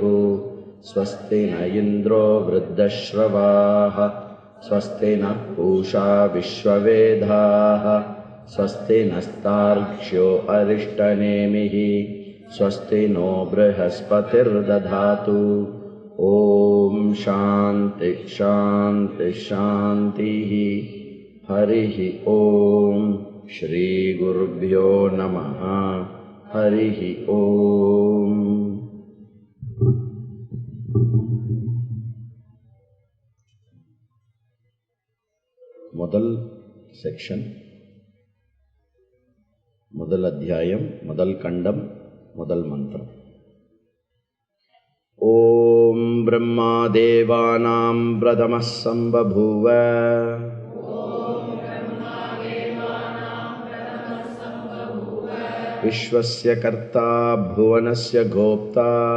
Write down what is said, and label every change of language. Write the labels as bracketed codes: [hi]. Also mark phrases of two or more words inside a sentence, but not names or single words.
[sa] स्वस्ति न इन्द्रो वृद्धश्रवाः स्वस्ति नः पूषा विश्ववेदाः स्वस्ति नस्तार्क्ष्यो अरिष्टनेमिः स्वस्ति नो बृहस्पतिर्दधातु। ॐ शान्ति शान्ति शान्तिः। हरिः ॐ श्रीगुरुभ्यो नमः। हरिः ॐ। [ta] முதல் செக்ஷன், முதல் அத்தியாயம், முதல் கண்டம், முதல் மந்திரம். [sa] ओम् ब्रह्मा देवानां प्रथमः सम्बभूव विश्वस्य कर्ता भुवनस्य गोप्ता